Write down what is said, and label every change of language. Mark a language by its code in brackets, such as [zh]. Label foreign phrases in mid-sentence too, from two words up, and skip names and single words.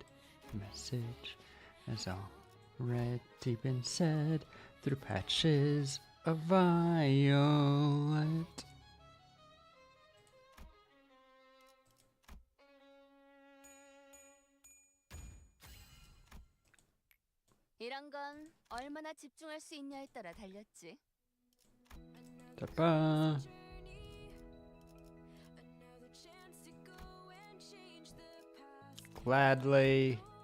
[en] Message has already been said through patches of violet. [ko] 이런 건 얼마나 집중할 수 있냐에 따라 달렸지. Ta-ba. [en] Gladly.